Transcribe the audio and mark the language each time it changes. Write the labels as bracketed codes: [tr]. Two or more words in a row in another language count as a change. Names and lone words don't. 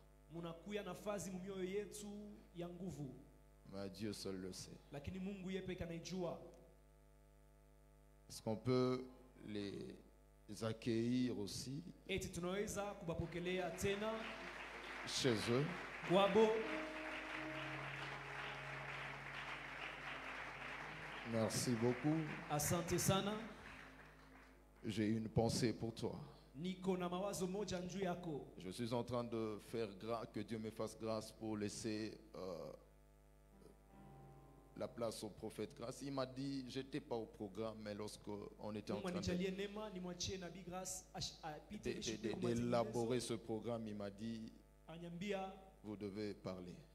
[sw] Munakuya nafasi mu mioyo yetu ya nguvu. [fr] Mais Dieu seul le sait. [sw] Lakini Mungu yeye pekee anajua. [fr] Est-ce qu'on peut les accueillir aussi [sw] Eti tunaweza kubapokelea tena [fr] chez eux? [sw] kwabo. [fr] Merci beaucoup. [sw] Asante sana. [fr] J'ai une pensée pour toi. [sw] niko na mawazo moja juu yako. [fr] Je suis en train de faire que Dieu me fasse grâce pour laisser la place au prophète Grâce. Il m'a dit, j'étais pas au programme, mais lorsqu'on était en train d'élaborer ce programme, il m'a dit, vous devez parler.